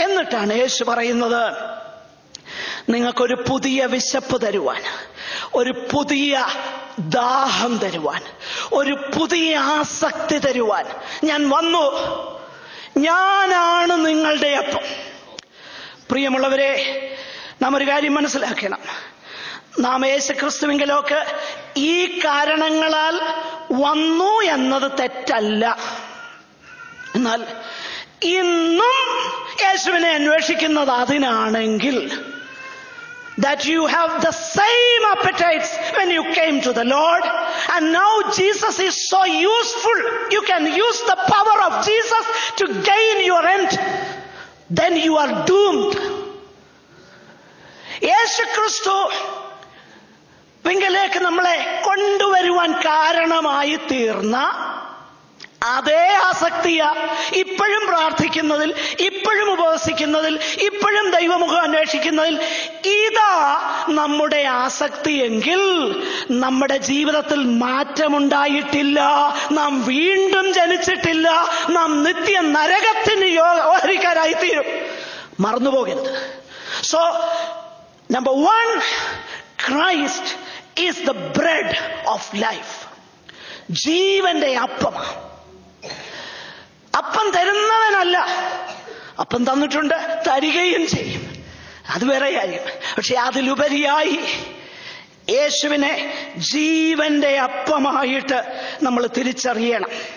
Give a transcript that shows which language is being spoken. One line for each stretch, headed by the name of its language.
Malayalam: എന്നിട്ടാണ് യേശു പറയുന്നത്, നിങ്ങൾക്കൊരു പുതിയ വിശപ്പ് തരുവാൻ, ഒരു പുതിയ ദാഹം തരുവാൻ, ഒരു പുതിയ ആസക്തി തരുവാൻ ഞാൻ വന്നു. ഞാനാണ് നിങ്ങളുടെ അപ്പം. പ്രിയമുള്ളവരെ, നാം ഒരു കാര്യം മനസ്സിലാക്കണം. നാം യേശു ക്രിസ്തുവിങ്കലേക്ക് ഈ കാരണങ്ങളാൽ വന്നു എന്നത് തെറ്റല്ല. എന്നാൽ ഇന്നും യേശുവിനെ അന്വേഷിക്കുന്നത് അതിനാണെങ്കിൽ,
English: that you have the same appetites when you came to the Lord And now Jesus is so useful. You can use the power of Jesus to gain your end. Then you are doomed.
Malayalam: യേശു ക്രിസ്തു പിങ്കിലേക്ക് നമ്മളെ കൊണ്ടുവരുവാൻ കാരണമായി തീർന്ന അതേ ആസക്തിയ ഇപ്പോഴും പ്രാർത്ഥിക്കുന്നതിൽ, ഇപ്പോഴും ഉപവസിക്കുന്നതിൽ, ഇപ്പോഴും ദൈവമുഖം അന്വേഷിക്കുന്നതിൽ ഇതാ നമ്മുടെ ആസക്തിയെങ്കിൽ നമ്മുടെ ജീവിതത്തിൽ മാറ്റമുണ്ടായിട്ടില്ല. നാം വീണ്ടും ജനിച്ചിട്ടില്ല. നാം നിത്യ നരകത്തിന് യോഗ്യരായി തീരും. മറന്നുപോകരുത്.
English: So number 1, Christ is the bread of life.
Malayalam: ജീവന്റെ അപ്പമാണ്. അപ്പം തരുന്നവനല്ല, അപ്പം തന്നിട്ടുണ്ട്, തരികയും ചെയ്യും, അത് വേറെ കാര്യം. പക്ഷെ അതിലുപരിയായി യേശുവിനെ ജീവന്റെ അപ്പമായിട്ട് നമ്മൾ തിരിച്ചറിയണം.